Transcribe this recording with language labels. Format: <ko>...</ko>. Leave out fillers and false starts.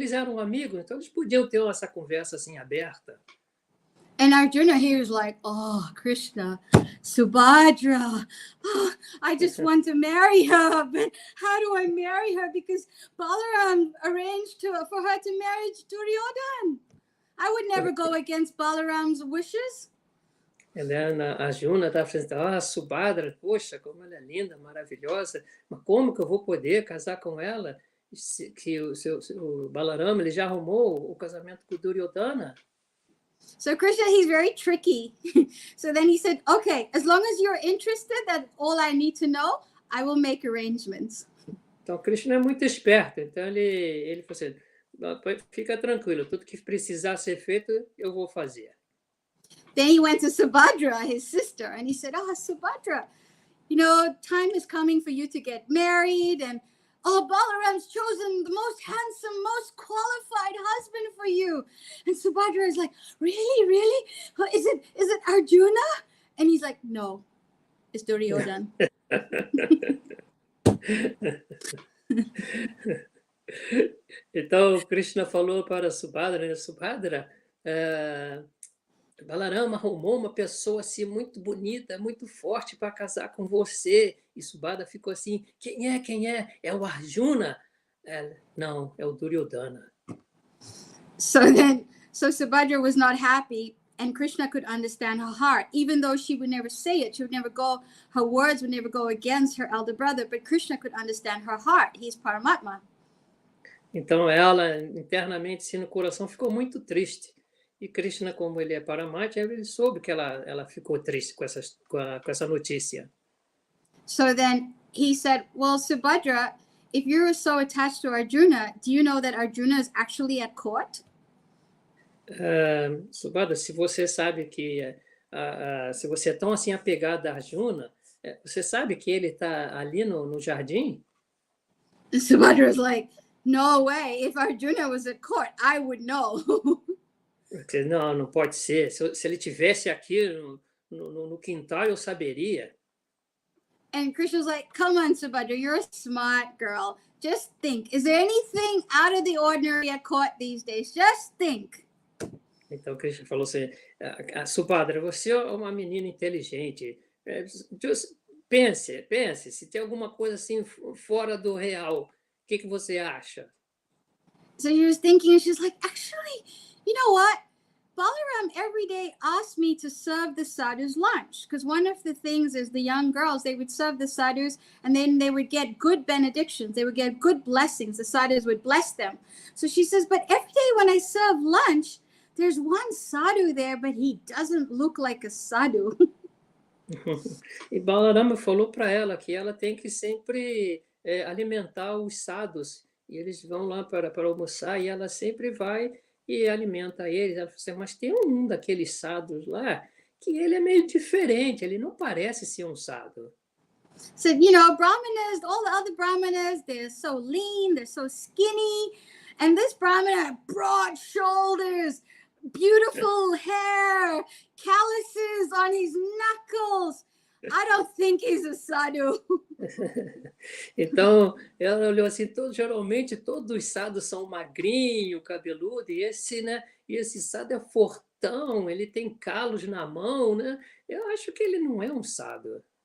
<pt>Eles eram amigos, então eles podiam ter essa conversa assim aberta.</pt> <en>And Arjuna here is like, oh, Krishna, Subhadra, oh, I just want to marry her, but how do I marry her? Because Balaram arranged for her to marry Duryodhana. I would never go against Balaram's wishes. And then</en> <pt>Arjuna está pensando, Subhadra, poxa, como ela é linda, maravilhosa, mas como que eu vou poder casar com ela? Que o Balarama ele já arrumou o casamento com Duryodhana?</pt> <en>So Krishna, he's very tricky. So then he said, okay, as long as you're interested, that's all I need to know, I will make arrangements.</en> <pt>Então, Krishna é muito esperto. Então, ele falou assim, fica tranquilo, tudo que precisar ser feito, eu vou fazer.</pt> <en>Then he went to Subhadra, his sister, and he said, Subhadra, you know, time is coming for you to get married, and Balaram's chosen the most handsome, most qualified husband for you. And Subhadra is like, really? Is it Arjuna? And he's like, no, it's Duryodhana.</en> <pt>Então, Krishna falou para Subhadra, né? Subhadra, Balarama arrumou uma pessoa assim muito bonita, muito forte para casar com você. E Subhadra ficou assim, quem é? É o Arjuna? Não, é o Duryodhana.</pt> <en>So Subhadra was not happy, and Krishna could understand her heart, even though she would never say it. Her words would never go against her elder brother, but Krishna could understand her heart. He's Paramatma.</en> <pt>Então ela internamente, assim, no coração, ficou muito triste. E Krishna, como ele é Paramatma, ele soube que ela ficou triste com essa notícia.</pt> <en>So then he said, well, Subhadra, if you're so attached to Arjuna, do you know that Arjuna is actually at court?</en> <pt>Subhadra, se você sabe que se você é tão assim apegado a Arjuna, você sabe que ele está ali no jardim?</pt> <en>And Subhadra is like, no way. If Arjuna was at court, I would know.</en> <pt>Não pode ser. Se ele tivesse aqui no quintal, eu saberia.</pt> <en>And Krishna's like, come on, Subhadra, you're a smart girl. Just think. Is there anything out of the ordinary at court these days? Just think.</en> <pt>Então Krishna falou assim, Subhadra, você é uma menina inteligente. Pense, se tem alguma coisa assim fora do real, o que você acha?</pt> <en>So she was thinking, and she's like, actually, you know what? Balaram every day asked me to serve the sadhus lunch, because one of the things is the young girls, they would serve the sadhus and then they would get good benedictions. They would get good blessings. The sadhus would bless them. So she says, but every day when I serve lunch, there's one sadhu there, but he doesn't look like a sadhu.</en> <pt>E Balarama falou para ela que ela tem que sempre alimentar os sadhus. E eles vão lá para almoçar e ela sempre vai e alimenta eles. Ela falou assim, mas tem um daqueles sadhus lá que ele é meio diferente, ele não parece ser um sadhu.</pt> <en>So, you know, brahmanas, all the other brahmanas, they're so lean, they're so skinny. And this brahmana had broad shoulders, beautiful hair, calluses on his knuckles. I don't think he's a sadhu.</en> <pt>Então, ela olhou assim, geralmente todos os sadhus são magrinho, cabeludo, e esse sadhu é fortão, ele tem calos na mão, né? Eu acho que ele não é um sadhu.</pt>